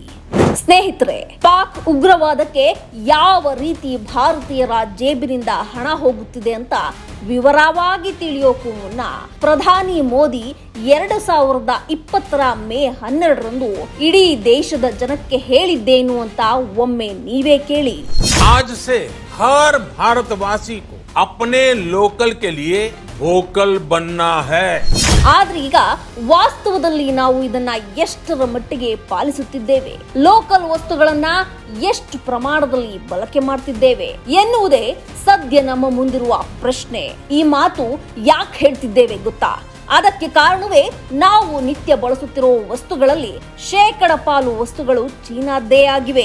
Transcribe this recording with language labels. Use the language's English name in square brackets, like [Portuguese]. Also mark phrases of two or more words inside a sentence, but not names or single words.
[Kannada] ಸ್ನೇಹಿತರೆ, ಪಾಕ್ ಉಗ್ರವಾದಕ್ಕೆ ಯಾವ ರೀತಿ ಭಾರತೀಯರ ಜೇಬಿನಿಂದ ಹಣ ಹೋಗುತ್ತಿದೆ ಅಂತ ವಿವರವಾಗಿ ತಿಳಿಯೋಕ್ಕೂ ಮುನ್ನ ಪ್ರಧಾನಿ ಮೋದಿ 2020 ಮೇ 12ರಂದು ಇಡೀ ದೇಶದ ಜನಕ್ಕೆ ಹೇಳಿದ್ದೇನು ಅಂತ ಒಮ್ಮೆ ನೀವೇ ಕೇಳಿ. [Hindi] आज से हर भारतवासी को अपने लोकल के लिए वोकल बनना है. [Kannada] ಆದ್ರೆ ಈಗ ವಾಸ್ತವದಲ್ಲಿ ನಾವು ಇದನ್ನ ಎಷ್ಟರ ಮಟ್ಟಿಗೆ ಪಾಲಿಸುತ್ತಿದ್ದೇವೆ, ಲೋಕಲ್ ವಸ್ತುಗಳನ್ನ ಎಷ್ಟು ಪ್ರಮಾಣದಲ್ಲಿ ಬಳಕೆ ಮಾಡ್ತಿದ್ದೇವೆ ಎನ್ನುವುದೇ ಸದ್ಯ ನಮ್ಮ ಮುಂದಿರುವ ಪ್ರಶ್ನೆ. ಈ ಮಾತು ಯಾಕೆ ಹೇಳ್ತಿದ್ದೇವೆ ಗೊತ್ತಾ? ಅದಕ್ಕೆ ಕಾರಣವೇ ನಾವು ನಿತ್ಯ ಬಳಸುತ್ತಿರುವ ವಸ್ತುಗಳಲ್ಲಿ ಶೇಕಡ ಪಾಲು ವಸ್ತುಗಳು ಚೀನಾದ್ದೇ ಆಗಿವೆ.